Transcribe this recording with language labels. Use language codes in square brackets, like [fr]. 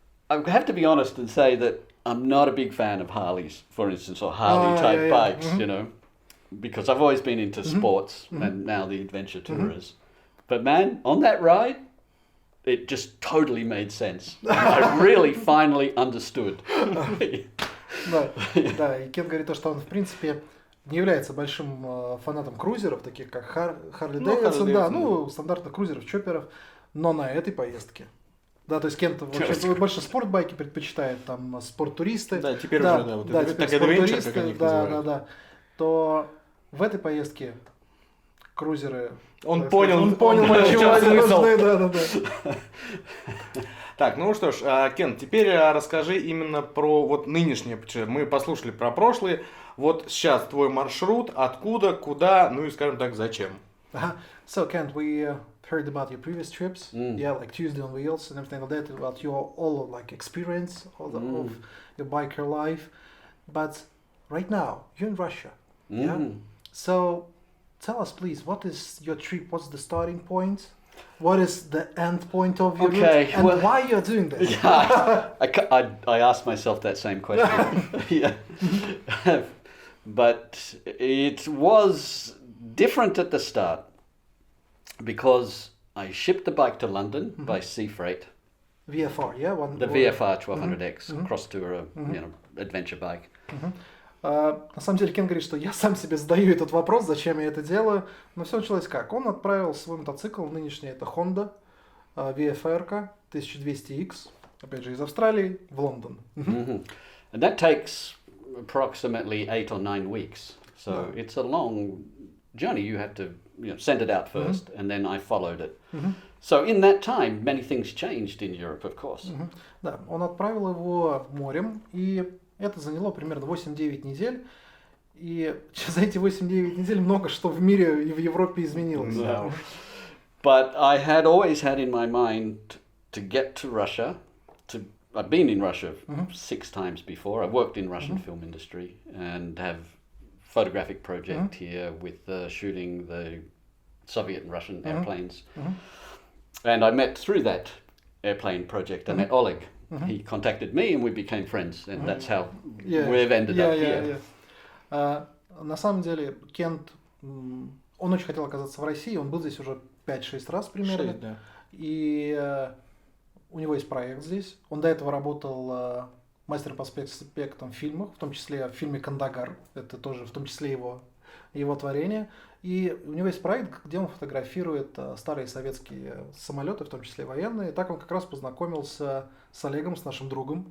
[en] I have to be honest and say that I'm not a big fan of Harleys, for instance, or Harley-type bikes, because I've always been into sports and now the adventure tourers. But man, on that ride, it just totally made sense. I really finally understood. [ru] Да, и Кент говорит то, что он, в принципе, не является большим фанатом крузеров, таких как Харли Дэвидсон, стандартных крузеров, чопперов, но на этой поездке. Да, то есть Кент больше спортбайки предпочитает, там, спорттуристы. Да, теперь уже, теперь спорттуристы, да. То в этой поездке крузеры... Он понял, да. Так, ну что ж, Кент, теперь расскажи именно про нынешнее путешествие. Мы послушали про прошлые. Вот сейчас твой маршрут, откуда, куда, ну и, скажем так, зачем. [en] So, Kent, we heard about your previous trips, like Tuesday on Wheels and everything like that, about your experience of your biker life. But right now, you're in Russia, So, tell us, please, what is your trip? What's the starting point? What is the end point of your Okay, route? And well- why you're doing this? Yeah, I asked myself that same question. Yeah. But it was different at the start because I shipped the bike to London by sea freight. VFR, yeah? The VFR 1200X cross-tour, adventure bike. [ru] На самом деле, Кен говорит, что я сам себе задаю этот вопрос, зачем я это делаю. Но все началось как? Он отправил свой мотоцикл, нынешний это Honda, VFR 1200X, опять же из Австралии, в Лондон. [en] And that takes approximately 8 or 9 weeks. So it's a long journey. You have to send it out first, and then I followed it. So in that time, many things changed in Europe, of course. [ru] Да, он отправил его морем, и это заняло примерно 8-9 недель. И за эти 8-9 недель много что в мире и в Европе изменилось. [en] No. But I had always had in my mind to get to Russia. I've been in Russia 6 times before. I've worked in Russian film industry and have photographic project here with shooting the Soviet and Russian airplanes. And I met through that airplane project, I met Oleg. He contacted me and we became friends, and that's how we've ended up here. [ru] На самом деле, Кент, он очень хотел оказаться в России, он был здесь уже 5-6 раз примерно. 6, да. И у него есть проект здесь. Он до этого работал мастером по спецэффектам в фильмах, в том числе в фильме «Кандагар». Это тоже в том числе его творение. И у него есть проект, где он фотографирует старые советские самолеты, в том числе военные. И так он как раз познакомился с Олегом, с нашим другом.